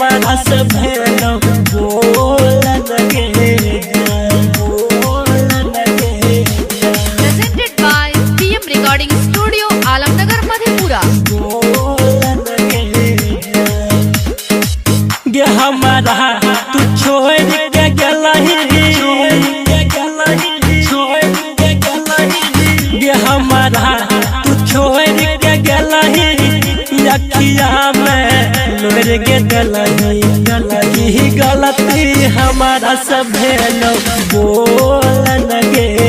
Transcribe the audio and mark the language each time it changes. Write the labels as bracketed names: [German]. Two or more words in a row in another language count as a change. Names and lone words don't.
[Maithili] हमारा सब भेलो बोलन के [English] Presented by PM Recording Studio, Alamnagar, Madhepura. [Maithili] गे हमारा तू छोड़ के गलही गे हमारा तू छोड़ के गलही अखिया में लोर के गलही गलती हमारा सब भेलो बोलन गे